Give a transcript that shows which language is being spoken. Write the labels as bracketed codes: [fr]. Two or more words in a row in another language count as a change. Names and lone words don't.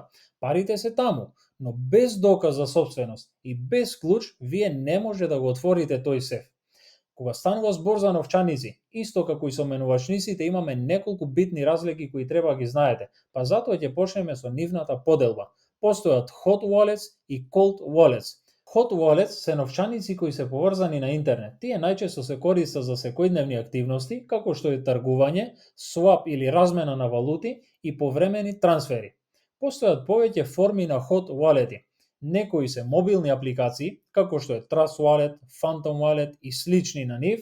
[mk] Парите се таму, но без доказ за сопственост и без клуч вие не може да го отворите тој сеф. Кога станува збор за новчаници, исто како и со менувачниците, имаме неколку битни разлики кои треба ги знаете, па затоа ќе почнеме со нивната поделба. Постојат [en] hot wallets [mk] и [en] cold wallets. Hot wallets [mk] се новчаници кои се поврзани на интернет. Тие најчесто се користат за секојдневни активности, како што е тргување, swap или размена на валути и повремени трансфери. Постојат повеќе форми на [en] hot wallet- [mk] и. Некои се мобилни апликации, како што е Trust Wallet, Phantom Wallet и слични на нив.